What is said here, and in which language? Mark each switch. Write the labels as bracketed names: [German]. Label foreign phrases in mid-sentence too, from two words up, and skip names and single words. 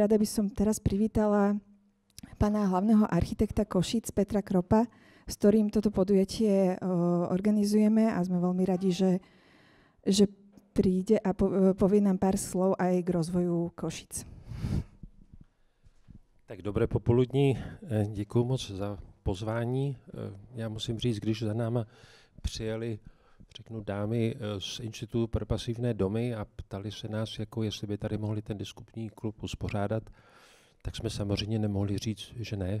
[Slovak] Rada by som teraz privítala pána hlavného architekta Košíc Petra Kropa, s ktorým toto podujatie organizujeme a sme veľmi radi, že príde a povie nám pár slov aj k rozvoju Košic. Tak dobré popoludní, [Czech] děkuji moc za pozvání. Já musím říct, když za náma přijeli, řeknu, dámy z Institutu pro pasivné domy a ptali se nás, jako jestli by tady mohli ten diskutní klub uspořádat, tak jsme samozřejmě nemohli říct, že ne.